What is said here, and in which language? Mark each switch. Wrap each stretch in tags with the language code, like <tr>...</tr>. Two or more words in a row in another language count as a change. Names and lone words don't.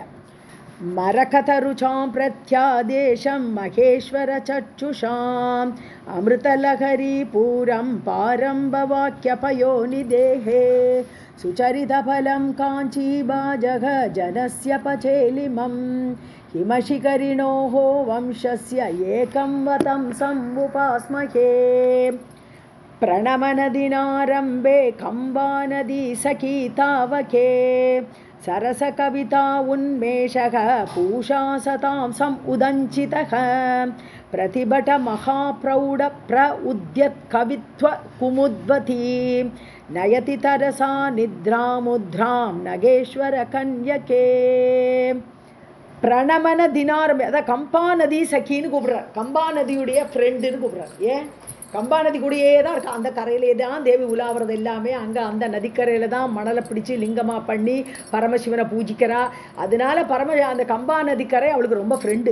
<sa>मरकतरुचां प्रत्यादेशं महेश्वर चक्षुषाम् अमृतलहरी पूरं पारंभवाख्य पयोनिधेः सुचरितफलं काञ्चीभाजक जनस्य पचेलिमं हिमशिखरिणोः वंशस्य एकं वतंसम् उपास्महे. प्रणमनदिनारम्भे कम्बानदी सखी तावके सरसकविता उन्मेषः पूषा सतां समुदञ्चितः प्रतिभट महाप्रौढ प्रउद्यत्कवित्व कुमुद्वती नयति तरसा निद्रामुद्रां नगेश्वर कन्यके. प्रणमन दिनारम्,</sa> <ta>அதான் கம்பா நதி சகின்னு கூப்பிடுறார், கம்பா நதியுடைய ஃப்ரெண்டுன்னு கூப்பிடுறார். ஏன் கம்பா நதி கூடயே தான் இருக்கா, அந்த கரையிலே தான் தேவி உலாவுறது எல்லாமே, அங்கே அந்த நதிக்கரையில் தான் மணலை பிடிச்சி லிங்கமாக பண்ணி பரமசிவனை பூஜிக்கிறா. அதனால அந்த கம்பா நதிக்கரை அவளுக்கு ரொம்ப ஃப்ரெண்டு.</ta>